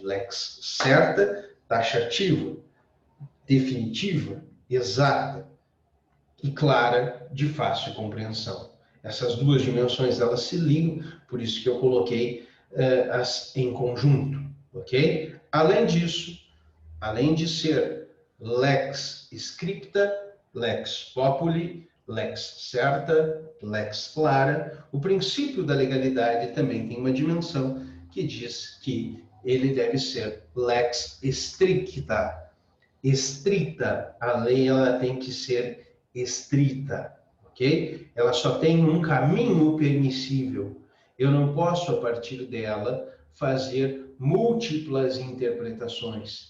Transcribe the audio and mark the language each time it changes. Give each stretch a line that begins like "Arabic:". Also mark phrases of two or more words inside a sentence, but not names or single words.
Latin: Lex certa,
Portuguese: taxativa, definitiva, exata e clara, de fácil compreensão. Essas duas dimensões, elas se ligam, por isso que eu coloquei em conjunto, ok? Além disso, além de ser
Latin: lex scripta, lex populi, lex certa, lex clara,
Portuguese: o princípio da legalidade também tem uma dimensão que diz que ele deve ser
Latin: lex stricta.
Portuguese: Estrita, a lei ela tem que ser estrita, ok? Ela só tem um caminho permissível. Eu não posso, a partir dela, fazer múltiplas interpretações.